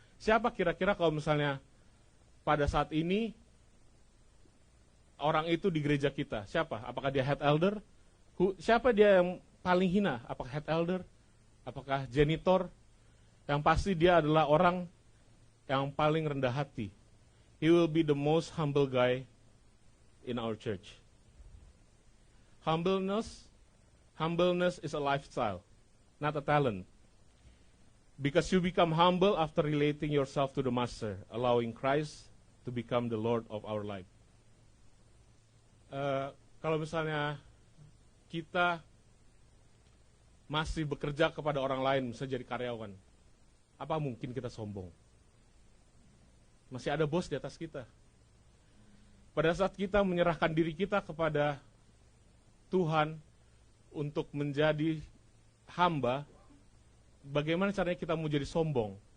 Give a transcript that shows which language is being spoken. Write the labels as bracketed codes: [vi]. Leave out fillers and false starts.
[id] Siapa kira-kira kalau misalnya pada saat ini orang itu di gereja kita? Siapa? Apakah dia head elder? Siapa dia yang paling hina? Apakah head elder? Apakah janitor? Yang pasti dia adalah orang yang paling rendah hati. [en] He will be the most humble guy in our church. Humbleness is a lifestyle, not a talent. Because you become humble after relating yourself to the Master, allowing Christ to become the Lord of our life. [id] Kalau misalnya kita masih bekerja kepada orang lain, misalnya jadi karyawan, apa mungkin kita sombong? Masih ada bos di atas kita. Pada saat kita menyerahkan diri kita kepada Tuhan untuk menjadi hamba, bagaimana caranya kita mau jadi sombong?